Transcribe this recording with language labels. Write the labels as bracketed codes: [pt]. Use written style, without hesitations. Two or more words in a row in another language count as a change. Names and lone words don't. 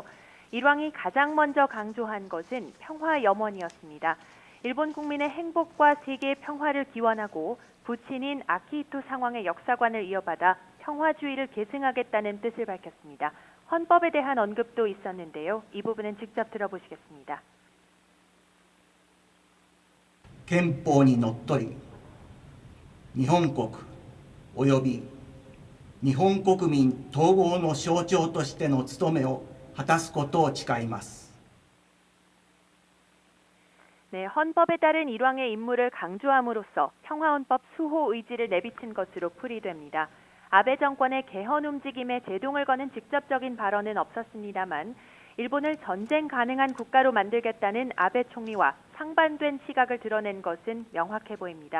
[ko] 일왕이 가장 먼저 강조한 것은 평화 염원이었습니다. 일본 국민의 행복과 세계의 평화를 기원하고 부친인 아키히토 상왕의 역사관을 이어받아 평화주의를 계승하겠다는 뜻을 밝혔습니다. 헌법에 대한 언급도 있었는데요. 이 부분은 직접 들어보시겠습니다. [ja] 憲法にのっとり日本国および日本国民統合の象徴としての務めを果たすことを誓います。 [ko] 네, 헌법에 따른 일왕의 임무를 강조함으로써 평화헌법 수호 의지를 내비친 것으로 풀이됩니다. 아베 정권의 개헌 움직임에 제동을 거는 직접적인 발언은 없었습니다만 일본을 전쟁 가능한 국가로 만들겠다는 아베 총리와 상반된 시각을 드러낸 것은 명확해 보입니다.